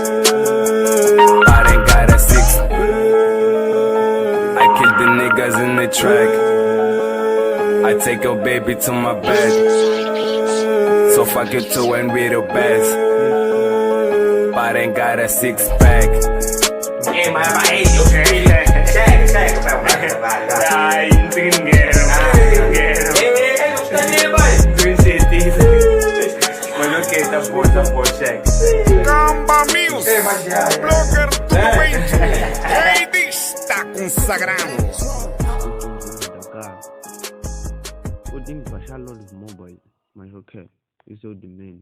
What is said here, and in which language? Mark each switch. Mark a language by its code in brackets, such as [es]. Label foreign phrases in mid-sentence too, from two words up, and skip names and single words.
[en] But ain't got a six. I kill the niggas in the track. I take your baby to my bed. So fuck you too and be the best. But ain't got a six pack. Em mà bảy ok sai vai tin nghe Green City mas ok tá bom check [pt] Gamba News, o blogger do momento. Rei está consagrado. Podemos baixar logo de mobile, mas ok, isso é o de menos.